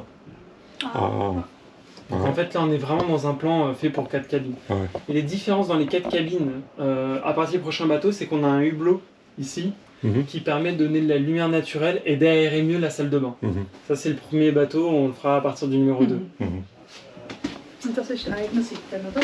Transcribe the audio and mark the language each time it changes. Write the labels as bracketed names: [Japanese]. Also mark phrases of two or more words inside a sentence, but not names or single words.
[French] Ah. Donc en fait là on est vraiment dans un plan fait pour 4 cabines. Ouais. Et les différences dans les 4 cabines à partir du prochain bateau, c'est qu'on a un hublot ici Mhm. qui permet de donner de la lumière naturelle et d'aérer mieux la salle de bain. Mhm. Ça c'est le premier bateau, on le fera à partir du numéro 2. Mhm. [German] Und das ist die eigene Seite, oder?